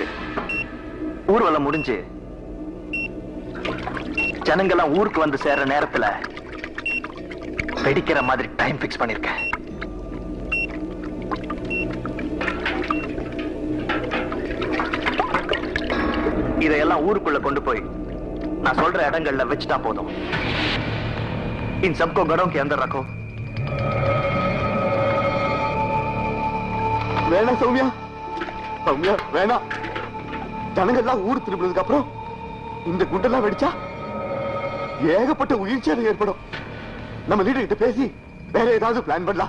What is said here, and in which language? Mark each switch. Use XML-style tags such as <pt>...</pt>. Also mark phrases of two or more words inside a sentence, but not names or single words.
<ta>ஊர்வலம் முடிஞ்சு ஜனங்கெல்லாம் ஊருக்கு வந்து சேர்ற நேரத்துல வெடிக்கிற மாதிரி</ta> <en>time fix</en> <ta>பண்ணிருக்கேன். இதையெல்லாம் ஊருக்குள்ள கொண்டு போய் நான் சொல்ற இடங்கள்ல வச்சுட்டா போதும்.</ta> <hi>इन सबको घरों के अंदर रखो.</hi> <ta>வேணா சௌமியா, சௌமியா வேணா. ஜனங்கள்லாம் ஊர் திரும்பினதுக்கு அப்புறம் இந்த குண்டெல்லாம் வெடிச்சா ஏகப்பட்ட உயிர் சேதம் ஏற்படும். நம்ம லீடர் கிட்ட பேசி வேற ஏதாவது பிளான் பண்ணலாம்.</ta>